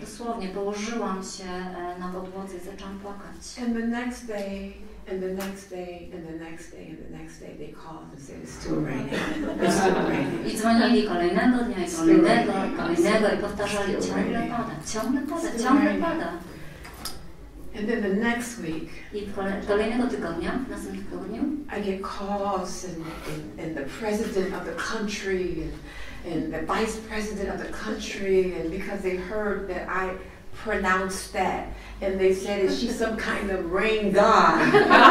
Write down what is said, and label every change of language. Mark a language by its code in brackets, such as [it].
[pl] Dosłownie położyłam się na podłodze i zaczęłam płakać. [en] And the next day, and the next day, and the next day, and the next day, they called and said it's still raining. It's still raining. [pl] I dzwonili kolejnego dnia, i kolejnego, i kolejnego, i powtarzali, ciągle pada, ciągle pada, ciągle pada. [en] And then the next week, [pl] I kolejnego tygodnia, w następnym tygodniu, [en] I get calls and the president of the country and the vice president of the country, and because they heard that pronounced that, and they said that she's some kind of rain god.